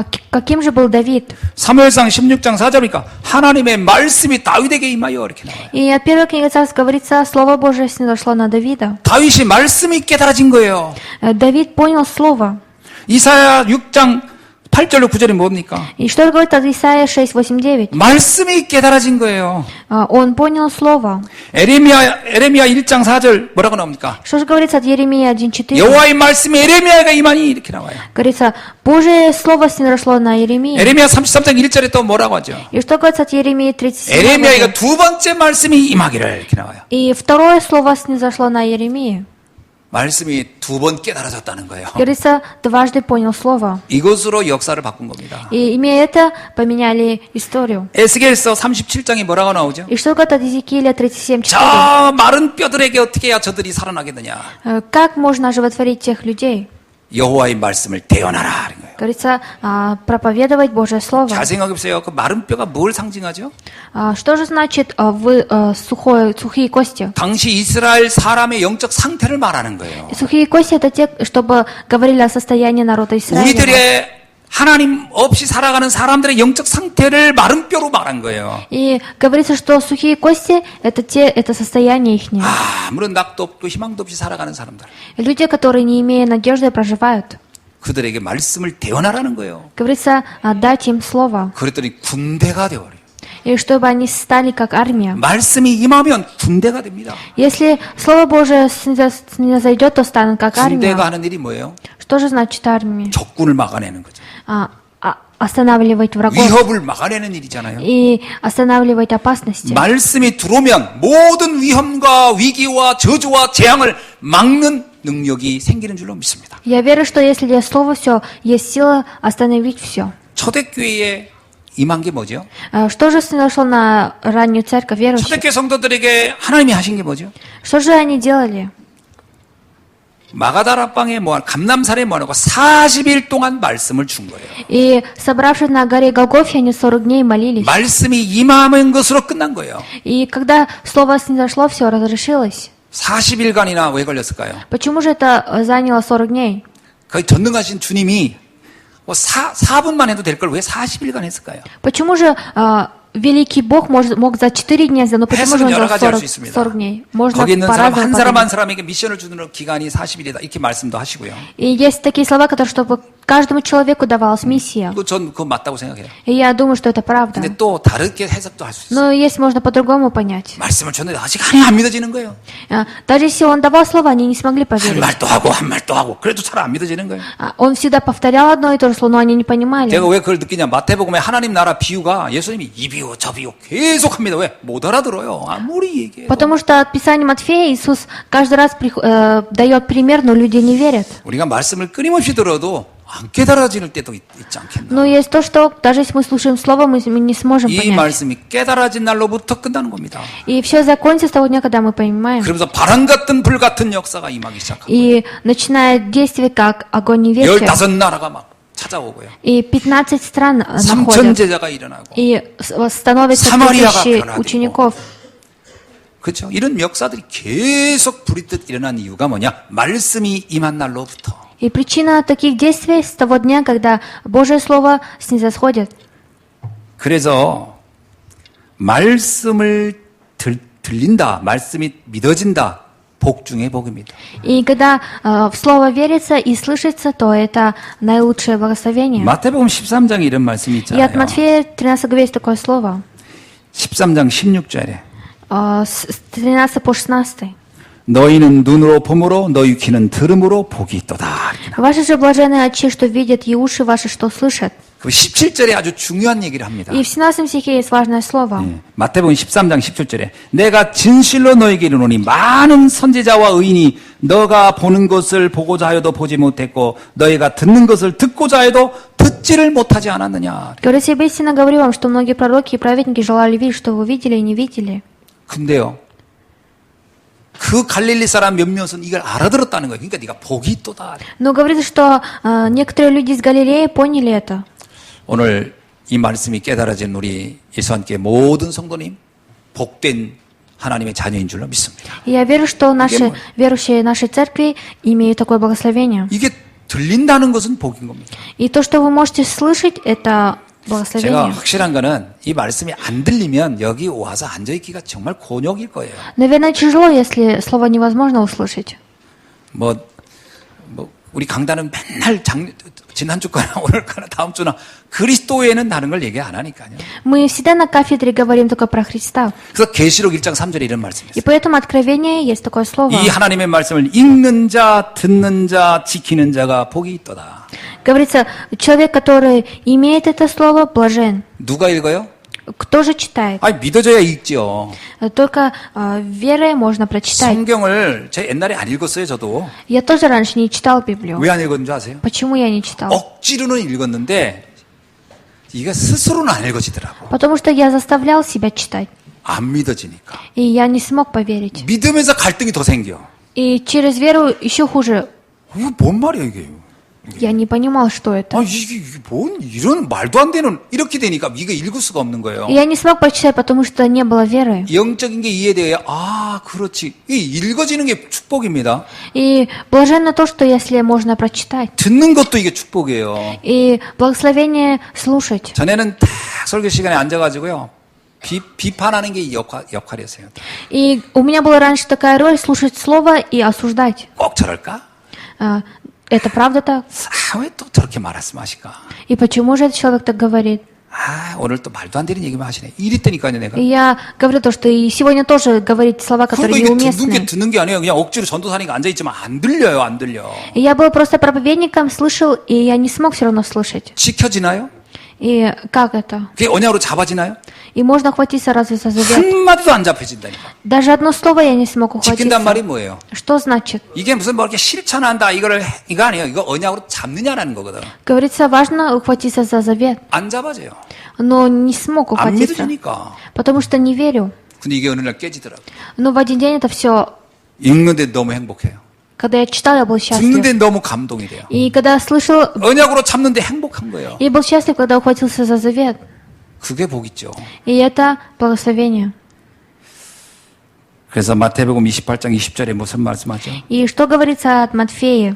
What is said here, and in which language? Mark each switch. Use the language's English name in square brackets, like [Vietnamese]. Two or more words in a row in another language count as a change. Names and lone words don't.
[Russian] Каким же был Давид? [Korean] 사무엘상 16장 4절이니까 하나님의 말씀이 다윗에게 임하여 이렇게 나와요. [Russian] И от первой книги Царств говорится, Слово Божие снизошло на Давида. [Korean] 다윗이 말씀이 깨달아진 거예요. [Russian] Давид понял Слово. [Korean] 이사야 6장 8절로 9절이 뭡니까? [Russian] И что говорит от Исаия 6, 8, 9? [Korean] 말씀이 깨달아진 거예요. [Russian] Он понял Слово. [Korean] 에레미야 1장 4절 뭐라고 나옵니까? [Russian] Что же говорится от Еремии 1:4? [Korean] 여호와의 말씀이 에레미야가 임하니 이렇게 나와요. [Russian] Говорится, Божие Слово снизошло на Еремию. [Korean] 에레미야 33장 1절에 또 뭐라고 하죠? [Russian] И что говорится от Еремии 37? [Korean] 에레미야가 두 번째 말씀이 임하기를 이렇게 나와요. [Russian] И второе Слово снизошло на Еремию. [Korean] 말씀이 두 번 깨달아졌다는 거예요. [Russian] Говорится, дважды понял Слово. [Korean] 이것으로 역사를 바꾼 겁니다. [Russian] И имея это, поменяли историю. [Korean] 에스겔서 37장이 뭐라고 나오죠? [Russian] И что говорит от Иезекииля 37:4? [Korean] 저 마른 뼈들에게 어떻게 해야 저들이 살아나겠느냐? [Russian] Как можно оживотворить тех людей? [Korean] 여호와의 말씀을 대언하라 하는 거예요. [Russian] Говорится, проповедовать Божье Слово. [Korean] 잘 생각해 보세요. 그 마른 뼈가 뭘 상징하죠? [Russian] Что же значит сухие кости? [Korean] 당시 이스라엘 사람의 영적 상태를 말하는 거예요. [Russian] Сухие кости это те, чтобы говорили о состоянии народа Израиля. [Korean] 우리들의 하나님 없이 살아가는 사람들의 영적 상태를 마른 뼈로 말한 거예요. [Russian] И говорится, что сухие кости это состояние ихнее. [Korean] 아무런 낙도 없고 희망도 없이 살아가는 사람들. [Russian] Люди, которые не имея надежды, проживают. [Korean] 그들에게 말씀을 대언하라는 거예요. [Russian] Говорится, дать им слово. [Korean] 그랬더니 군대가 되어버려요. [Russian] И чтобы они стали как армия. [Korean] 말씀이 임하면 군대가 됩니다. [Russian] Если Слово Божие снизойдет, то станут как армия. [Korean] 군대가 하는 일이 뭐예요? [Russian] Что же значит армия? [Korean] 적군을 막아내는 거죠. [Russian] Останавливать врагов [Korean] 위협을 막아내는 일이잖아요. [Russian] и останавливать опасности. [Korean] 말씀이 들어오면 모든 위험과 위기와 저주와 재앙을 막는 능력이 생기는 줄로 믿습니다. [Russian] Я верю, что если есть Слово, все, есть сила остановить все. [Korean] 초대교회에 임한 게 뭐죠? [Russian] Что же снизошло на раннюю церковь верующих? [Korean] 초대교회 성도들에게 하나님이 하신 게 뭐죠? [Russian] Что же они делали? [Korean] 마가다라방에 감람산에 모아놓고 40일 동안 말씀을 준 거예요. [Russian] И собравшись на горе Голгофе, они 40 дней молились. [Korean] 말씀이 임하는 것으로 끝난 거예요. [Russian] И когда Слово снизошло, все разрешилось. [Korean] 40일간이나 왜 걸렸을까요? [Russian] Почему же это заняло 40 дней? [Korean] 그 전능하신 주님이 4분만 해도 될 걸 왜 40일간 했을까요? [Russian] Почему же великий Бог мог за 4 дня сделать, но почему же [Korean] 해석은 [Russian] он [Korean] 여러 [Russian] за [Korean] 가지 할 수 있습니다. [Russian] 40 дней? Можно [Korean] 거기 있는 사람 [Russian] по-разному [Korean] 한 사람 [Russian] подумать. [Korean] 한 사람에게 미션을 주는 기간이 40일이다. 이렇게 말씀도 하시고요. [Russian] И есть такие слова, которые, чтобы каждому человеку давалась миссия. [Korean] 전 그거 맞다고 생각해요. [Russian] И я думаю, что это правда. [Korean] 근데 또 다르게 해석도 할 수 있어요. [Russian] Но есть можно по-другому понять. [Korean] 말씀을 줬는데 아직 하나님 안 믿어지는 거예요. [Russian] Даже если он давал слова, они не смогли [Korean] 한 [Russian] поверить. [Korean] 말 또 하고 한 말 또 하고 그래도 잘 안 믿어지는 거예요. [Russian] Он всегда повторял одно и то же слово, но они не понимали. [Korean] 제가 왜 그걸 느끼냐? 마태복음에 하나님 나라 비유가 예수님이 이 비유 저 비유 계속합니다. 왜? 못 알아들어요. 아무리 얘기해도. [Russian] Потому что от Писания Матфея Иисус каждый раз дает пример, но люди не верят. [Korean] 우리가 말씀을 끊임없이 들어도 안 깨달아지는 때도 있지 않겠나? [Russian] Но есть то, что даже если мы слушаем слово, мы не сможем [Korean] 이 [Russian] понять. [Korean] 말씀이 깨달아진 날로부터 끝나는 겁니다. [Russian] И все закончится с того дня, когда мы понимаем. [Korean] 그러면서 바람 같은 불 같은 역사가 임하기 시작합니다. [Russian] И начинает действовать как огонь невесты. [Korean] 15나라가 막 찾아오고요. [Russian] И 15 стран [Korean] 3천 [Russian] находят. [Korean] 제자가 일어나고. [Russian] И становится [Korean] 사마리아가 [Russian] 3000 [Korean] 변화되고. [Russian] учеников. [Korean] 그렇죠? 이런 역사들이 계속 부리듯 일어난 이유가 뭐냐? 말씀이 임한 날로부터. [Russian] И причина таких действий с того дня, когда Божье Слово снизосходит. [Korean] 그래서 말씀을 들린다, 말씀이 믿어진다, 복 중의 복입니다. [Russian] И когда в Слово верится и слышится, то это наилучшее благословение. [Korean] 마태복음 13장에 이런 말씀이 [Russian] И от [Korean] 있잖아요. [Russian] Матфея 13 главе есть такое слово. [Korean] 13장 16절에 [Russian] С 13 по 16. [Korean] 너희는 눈으로 봄으로 너희 귀는 들음으로 복이 있도다. 이렇게 나와요. [Russian] Ваши же блаженные очи, что видят, и уши ваши, что слышат. [Korean] 그 17절에 아주 중요한 얘기를 합니다. [Russian] И в 17 стихе есть важное слово. [Korean] 마태복음 13장 17절에 내가 진실로 너에게 이르노니 많은 선지자와 의인이 너가 보는 것을 보고자 하여도 보지 못했고 너희가 듣는 것을 듣고자 해도 듣지를 못하지 않았느냐. [Russian] Говорю себе истинно, говорю вам, что многие пророки и праведники желали видеть, что вы видели и не видели. [Korean] 근데요. 그 갈릴리 사람 몇몇은 이걸 알아들었다는 거예요. 그러니까 네가 복이 있도다. [Russian] Но говорится, что некоторые люди из Галилеи поняли это. [Korean] 오늘 이 말씀이 깨달아진 우리 예수님께 모든 성도님 복된 하나님의 자녀인 줄로 믿습니다. [Russian] И я верю, что наши верующие нашей церкви имеют такое благословение. [Korean] 이게 들린다는 것은 복인 겁니다. [Russian] И то, что вы можете слышать, это [Korean] 제가 [Russian] благословение. [Korean] 확실한 거는 이 말씀이 안 들리면 여기 와서 앉아있기가 정말 곤욕일 거예요. [Russian] Наверное, тяжело, если слово невозможно услышать. [Korean] 뭐 우리 강단은 맨날 지난 주 거나 오늘 거나 다음 주나 그리스도에는 다른 걸 얘기 안 하니까요. [Russian] Мы всегда на кафедре говорим только про Христа. [Korean] 그래서 계시록 1장 3절에 이런 말씀이 [Russian] И [Korean] 있어요. [Russian] поэтому Откровение есть такое слово. [Korean] 이 하나님의 말씀을 읽는 자, 듣는 자, 지키는 자가 복이 있도다. [Russian] Говорится, человек, который имеет это слово, блажен. [Korean] 누가 읽어요? [Russian] Кто же читает? [Korean] 아니 믿어져야 읽죠. [Russian] Только верой можно прочитать. [Korean] 성경을 제 옛날에 안 읽었어요, 저도. [Russian] Я тоже раньше не читал Библию. [Korean] 왜 안 읽었는 줄 아세요? [Russian] Почему я не читал? [Korean] 억지로는 읽었는데 이게 스스로는 안 읽어지더라고. [Russian] Потому что я заставлял себя читать. [Korean] 안 믿어지니까. [Russian] И я не смог поверить. [Korean] 믿으면서 갈등이 더 생겨. [Russian] И через веру еще хуже. [Korean] 이거 뭔 말이야 이게? [Russian] Я не понимал, что это. [Korean] 아 이게 뭔 이런 말도 안 되는 이렇게 되니까 이거 읽을 수가 없는 거예요. [Russian] И я не смог прочитать, потому что не было веры. [Korean] 영적인 게 이해돼야 아 그렇지. 이 읽어지는 게 축복입니다. [Russian] И блаженно то, что если можно прочитать. [Korean] 듣는 것도 이게 축복이에요. [Russian] И благословение слушать. [Korean] 전에는 딱 설교 시간에 앉아가지고요. 비판하는 게 역할이었어요. [Russian] И у меня была раньше такая роль слушать слово и осуждать. [Korean] 꼭 저럴까? [Russian] Это правда так? [Korean] 아, 왜 또 저렇게 말씀하실까? [Russian] И почему же этот человек так говорит? [Korean] 아, 오늘 또 말도 안 되는 얘기만 하시네. 이랬다니까요, 내가. [Russian] И я говорю то, что и сегодня тоже говорить слова, [Korean] 그러니까 [Russian] которые [Korean] 이게 [Russian] неуместны. [Korean] 듣는 게 아니에요. 그냥 억지로 전도사니까 앉아있지만 안 들려요, 안 들려. [Russian] И я был просто проповедником, слышал, и я не смог все равно слышать. [Korean] 지켜지나요? [Russian] И как это? [Korean] 그게 언약으로 잡아지나요? [Russian] И можно ухватиться разве за завет? [Korean] 한마디도 안 잡혀진다니까. [Russian] Даже одно слово я не смог [Korean] 지킨단 말이 [Russian] ухватиться. [Korean] 뭐예요? [Russian] Что значит? [Korean] 이게 무슨 뭐 이렇게 실천한다 이거 아니에요. 이거 언약으로 잡느냐라는 거거든. [Russian] Говорится, важно ухватиться за завет. [Korean] 안 잡아져요. [Russian] Но не смог [Korean] 안 [Russian] ухватиться. [Korean] 믿어지니까. [Russian] Потому что не верю. [Korean] 근데 이게 어느 날 깨지더라고. [Russian] Но в один день это все, [Korean] 읽는데 너무 행복해요. [Russian] когда я читал, я был счастлив. [Korean] 듣는데 너무 감동이 돼요. [Russian] И когда слышал, [Korean] 언약으로 잡는데 행복한 거예요. [Russian] я был счастлив, когда ухватился за завет. [Korean] 그게 복 있죠. [Russian] И это благословение. [Korean] 그래서 마태복음 28장 20절에 무슨 말씀하죠? [Russian] И что говорится от Матфея?